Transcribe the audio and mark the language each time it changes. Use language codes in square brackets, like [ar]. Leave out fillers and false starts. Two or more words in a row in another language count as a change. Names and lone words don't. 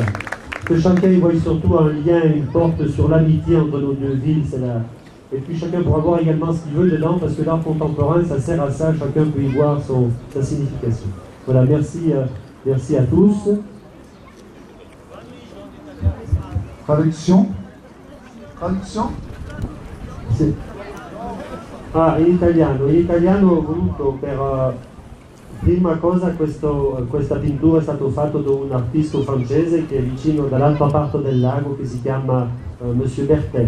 [fr] Que chacun y voit surtout un lien, une porte sur l'amitié entre nos deux villes, c'est là. Et puis chacun pourra voir également ce qu'il veut dedans, parce que l'art contemporain, ça sert à ça, chacun peut y voir sa signification. Voilà, merci à tous. Traduction? [it] In italiano ho voluto prima cosa questa pittura è stata fatta da un artista francese che è vicino dall'altra parte del lago, che si chiama Monsieur Berthet.